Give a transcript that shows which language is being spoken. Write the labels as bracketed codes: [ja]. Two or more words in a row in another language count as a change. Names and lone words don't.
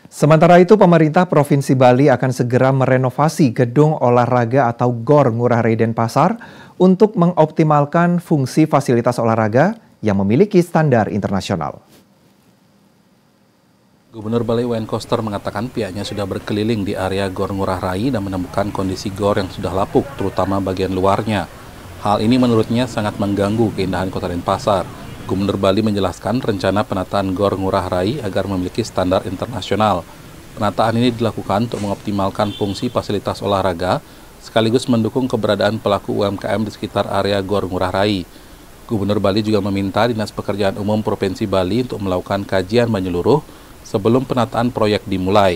[id] Sementara itu, pemerintah Provinsi Bali akan segera merenovasi gedung olahraga atau GOR Ngurah Rai Denpasar untuk mengoptimalkan fungsi fasilitas olahraga yang memiliki standar internasional. Gubernur Bali Wayne Koster mengatakan pihaknya sudah berkeliling di area GOR Ngurah Rai dan menemukan kondisi GOR yang sudah lapuk, terutama bagian luarnya. Hal ini menurutnya sangat mengganggu keindahan Kota Denpasar. Gubernur Bali menjelaskan rencana penataan GOR Ngurah Rai agar memiliki standar internasional. Penataan ini dilakukan untuk mengoptimalkan fungsi fasilitas olahraga, sekaligus mendukung keberadaan pelaku UMKM di sekitar area GOR Ngurah Rai. Gubernur Bali juga meminta Dinas Pekerjaan Umum Provinsi Bali untuk melakukan kajian menyeluruh sebelum penataan proyek dimulai.